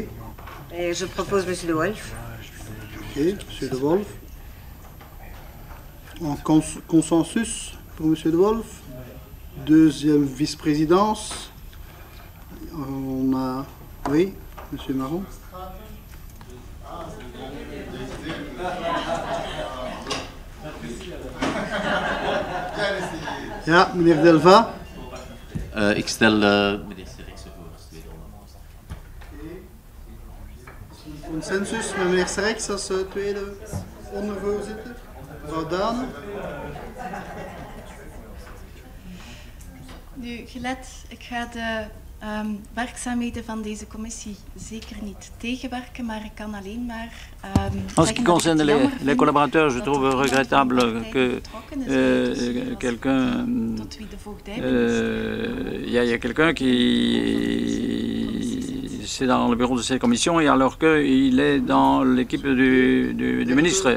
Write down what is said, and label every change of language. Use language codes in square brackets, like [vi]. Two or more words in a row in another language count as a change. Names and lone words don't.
[fr] Et je propose M. De Wolf. Ok, M. De Wolf. En consensus pour M. De Wolf. Deuxième vice-présidence. On a, oui, M. Marron. [nl] Ja, meneer Delva. Ik stel meneer Serikse voor als tweede ondervoorzitter. Consensus met meneer Serikse als tweede ondervoorzitter. Mevrouw Dane. Nu, gelet, ik ga de werkzaamheden van deze commissie zeker niet tegenwerken, maar ik kan alleen maar [fr] En ce qui concerne les collaborateurs, je trouve regrettable que quelqu'un il y a quelqu'un qui c'est dans le bureau de cette commission et alors qu'il est dans l'équipe du ministre.